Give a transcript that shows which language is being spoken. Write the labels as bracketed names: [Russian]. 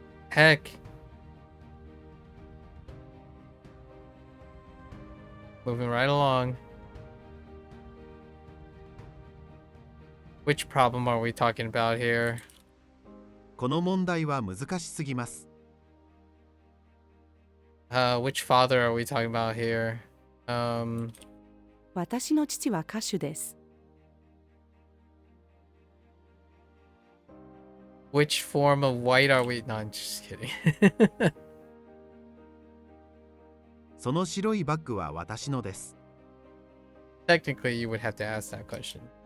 [English] Heck, Moving right along. Which problem are we talking about here? [Japanese] この問題は難しすぎます。 [English] Which father are we talking about here? [Japanese] 私の父は歌手です。 [English] Which form of white are we? No, I'm just kidding. [Japanese] その白いバッグは私のです。 [English] Technically, you would have to ask that question.